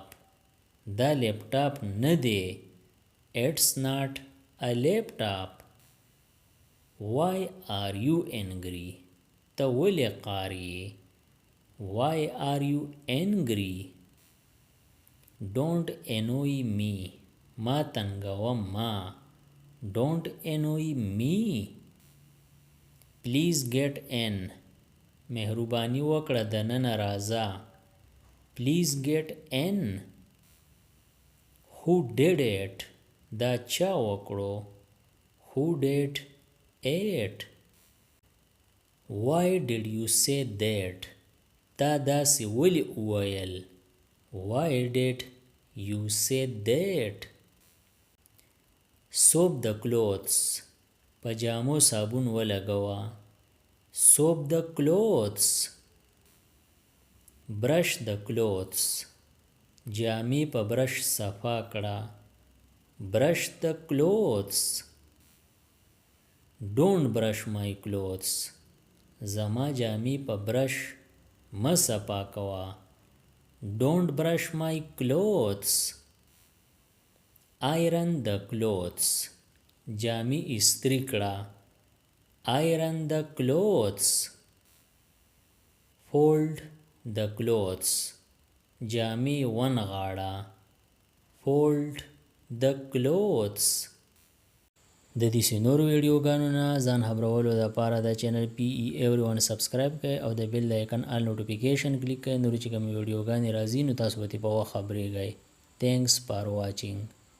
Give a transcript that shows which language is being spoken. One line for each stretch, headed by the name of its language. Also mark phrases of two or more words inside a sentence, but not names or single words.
Pashto: دا لیپټاپ نه دی.
English: It's not a laptop. Why are you angry?
Pashto: ته ولې قاری؟
English: Why are you angry? Don't annoy me.
Pashto: ما تنګوم ما.
English: Don't annoy me. Please get in.
Pashto: مهرباني وکړه دننه راځه.
English: Please get in. Who did it?
Pashto: دا چا وکړو.
English: Who did it? Why did you say that?
Pashto: تا داسې ولې وویل.
English: Why did you say that? Soap the clothes.
Pashto: پجامو صابون ولګوه.
English: Soap the clothes. Brush the clothes.
Pashto: جامې په برش صفا کړه.
English: Brush the clothes. Don't brush my clothes.
Pashto: زما جامی په برش مه صفا کوه.
English: Don't brush my clothes. Iron the clothes.
Pashto: جامی استری کړه.
English: Iron the clothes. Fold the clothes.
Pashto: جامی ونغاړه.
English: Fold the clothes.
Pashto: د دې نورو ویډیوګانو نه ځان خبرولو لپاره د چینل PE everyone سبسکرایب کړئ او د بیل د آیکن
English: all notification
Pashto: کلیک کړئ. نورې چې کوم ویډیوګانې راځي نو تاسو به ترې په وخت خبرېږئ.
English: Thanks for watching.